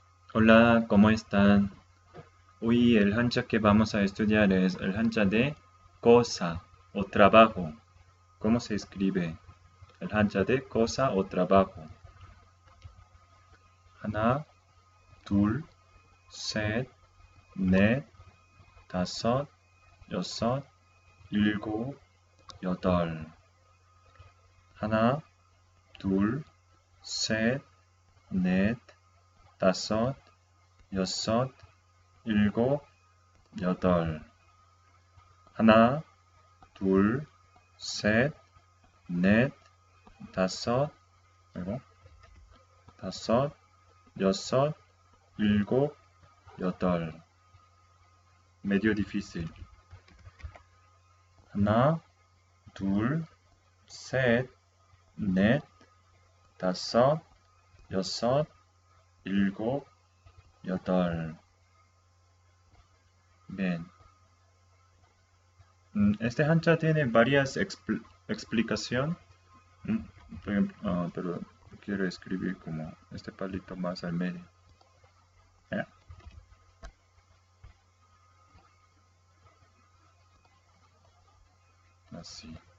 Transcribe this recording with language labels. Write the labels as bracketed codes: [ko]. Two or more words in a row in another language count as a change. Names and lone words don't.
[es] Hola, ¿cómo están? Hoy el hancha que vamos a estudiar es el hancha de cosa o trabajo. ¿Cómo se escribe? El hancha de cosa o trabajo. [ko] 하나, 둘, 셋, 넷, 다섯, 여섯, 일곱, 여덟. 하나, 둘, 셋, 넷, 다섯, 여섯, 일곱, 여덟. 하나, 둘, 셋, 넷, 다섯, 그리고 다섯, 여섯, 일곱, 여덟. [es] Medio difícil. [ko] 하나, 둘, 셋, 넷, 다섯, 여섯, 일곱, 여덟. [es] Bien. Este hancha tiene varias explicaciones. Por ejemplo, pero quiero escribir como este palito más al medio. ¿Eh? Así.